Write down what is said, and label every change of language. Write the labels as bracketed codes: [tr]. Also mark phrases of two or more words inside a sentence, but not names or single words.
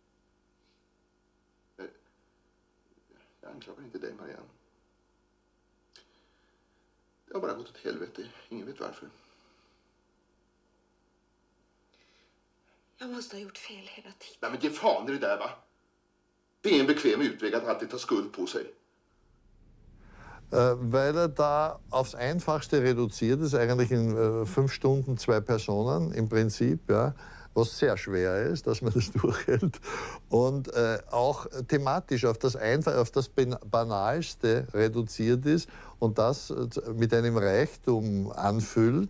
[sv] Jag anklagar inte dig, Marianne. Det har bara gått åt helvete. Ingen vet varför. Jag måste ha gjort fel hela tiden. Nej, men ge fan i det där, va? Det är en bekväm utväg att alltid ta skuld på sig. [de] Weil da aufs Einfachste reduziert ist, eigentlich in 5 Stunden 2 Personen im Prinzip. Ja. was sehr schwer ist, dass man das durchhält. Und auch thematisch auf das Banalste reduziert ist und das mit einem Reichtum anfüllt.